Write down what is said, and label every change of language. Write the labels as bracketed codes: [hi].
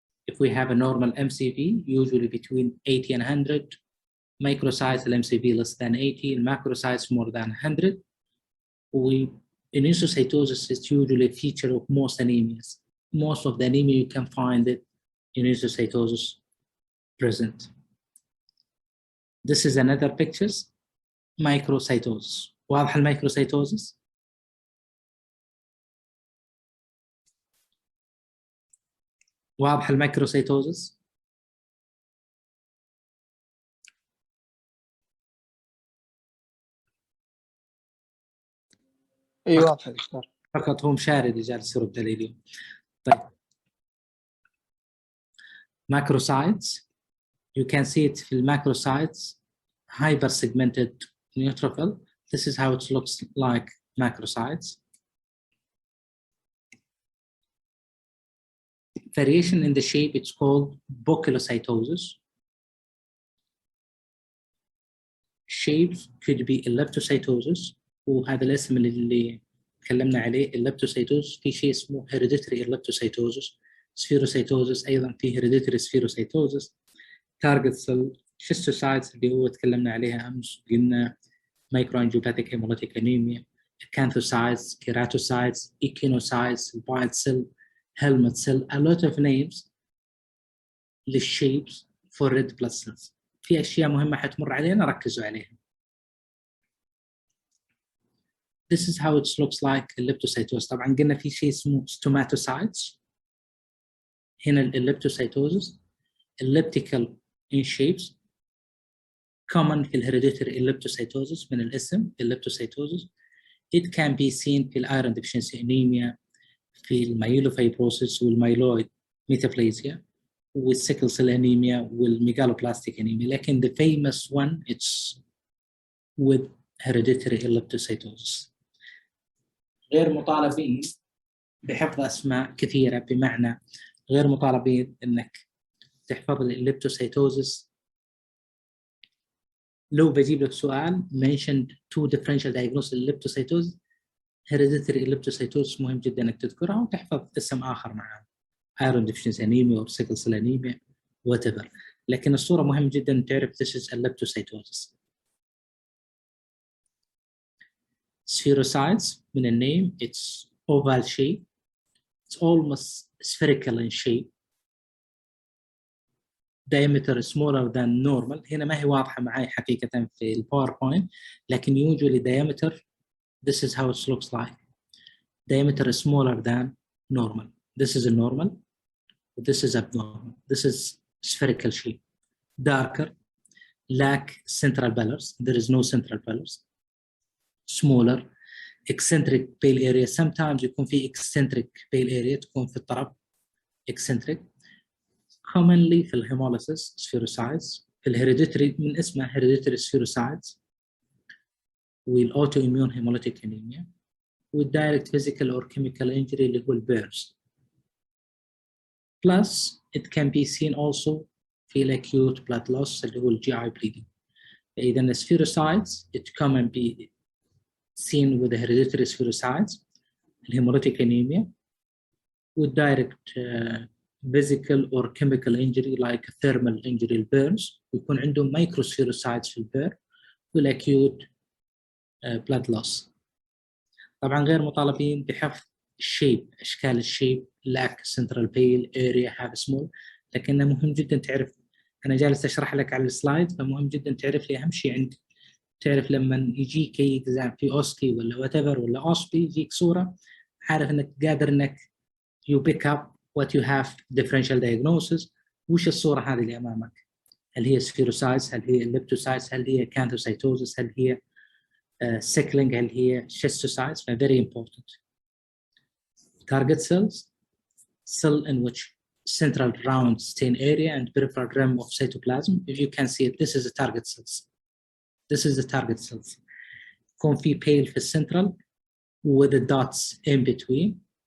[en] If we have a normal MCV, usually between 80 and 100, microsize MCV less than 80, and macrosize more than 100. Anisocytosis is usually a feature of most anemias. Most of the anemia you can find it anisocytosis present. This is another pictures, microcytosis. [ar] واضح الميكروسيتوزس؟ واضح الميكروسيتوزس؟ ايوه واضح دكتور. فقط هو مشاري اللي جالس يرد علي اليوم. طيب. [en] Macrocytes, you can see it في المacrocytes, hyper segmented neutrophil. This is how it looks like macrocytes. Variation in the shape, it's called poikilocytosis. Shapes could be elliptocytosis، [ar] وهذا الاسم اللي تكلمنا عليه elliptocytosis. في شيء اسمه hereditary elliptocytosis. [en] Spherocytosis أيضا في hereditary spherocytosis. Target cell schistocytes [ar] اللي هو تكلمنا عليها أمس، قلنا [en] microangiopathic hemolytic anemia. Acanthocytes, keratocytes, echinocytes, white cell, helmet cell, a lot of names للshapes for red blood cells. [ar] في أشياء مهمة حتمر علينا ركزوا عليها. [en] this is how it looks like الليبتوسيتوز. [ar] طبعا قلنا في شيء اسمه stomatocytes. هنا الليبتوسيتوزس [en] elliptical in shapes [ar] common في الهيريديتري الليبتوسيتوزس من الاسم الليبتوسيتوزس. [en] It can be seen [ar] في الايرون deficiency anemia، في المايلوفايبروسيس والمايلويد ميتابليزيا والسيكل سيل انيميا والميجالوبلاستيك انيميا، لكن [en] the famous one it's with hereditary elliptocytosis. [ar] غير مطالبين بحفظ اسماء كثيره، بمعنى غير مطالبين انك تحفظ الليبتوسيتوزس. لو بجيب لك سؤال [en] mentioned two differential diagnosis [ar] الليبتوسيتوز، hereditary elliptocytosis مهم جدا انك تذكرها وتحفظ اسم اخر معاه، [en] iron deficiency anemia or sickle cell anemia whatever، [ar] لكن الصوره مهم جدا تعرف [en] this is elliptocytosis. Spherocytes من النيم it's oval shape, it's almost spherical in shape, diameter smaller than normal. [ar] هنا ما هي واضحه معي حقيقه في الباوربوينت، لكن [en] usually diameter this is how it looks like. Diameter is smaller than normal. This is a normal, this is abnormal. This is spherical shape. Darker, lack central pillars. There is no central pillars. Smaller, eccentric pale area. Sometimes يكون في eccentric pale area [ar] تكون في الطرف [en] eccentric. Commonly في الهيموليسيس spherocytes. [ar] في الهيريديتري من اسمها hereditary spherocytes. [en] والautoimmune hemolytic anemia. والdirect physical or chemical injury [ar] اللي هو البيرز. [en] Plus it can be seen also في acute blood loss اللي هو GI bleeding. إذا the spherocytes it can be seen with the hereditary spherocytes, hemolytic anemia, with direct physical or chemical injury like thermal injury burns. [ar] يكون عندهم microspherocytes في البير والacute blood loss. طبعا غير مطالبين بحفظ الشيب، اشكال الشيب، [en] lack central pale area have small، [ar] لكنه مهم جدا تعرف. انا جالس اشرح لك على السلايد، فمهم جدا تعرف لي اهم شيء عندي. تعرف لما يجيك اي اكزام في اوسكي ولا وات ايفر ولا اوسبي يجيك صوره، عارف انك قادر انك [en] you pick up what you have differential diagnosis. [ar] وش الصوره هذه اللي امامك؟ هل هي سفيروسايتس؟ هل هي الليبتوسايتس؟ هل هي كانثوسايتوزس؟ هل هي sickling؟ هل هي schistocytes؟ ف [en] very important. Target cells, cell in which central round stain area and peripheral rim of cytoplasm. If you can see it, this is the target cells. This is the target cells. يكون في pale [ar] في السنترال [en] with the dots in between.